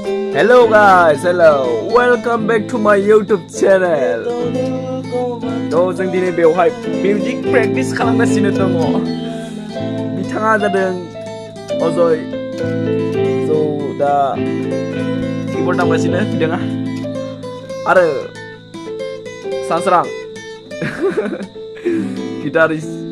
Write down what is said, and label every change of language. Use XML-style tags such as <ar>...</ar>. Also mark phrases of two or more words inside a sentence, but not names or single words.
<en>Hello guys, hello. Welcome back to my YouTube channel.</en> <brx>जों दिनै बेवहाय</brx> <en>music practice</en> <brx>खालामगासिनो दङ. बिथाङा जादों अजय. दा कीबोर्ड दामगासिनो बिथाङा. आरो सानस्रां गिटारिस्ट.</brx>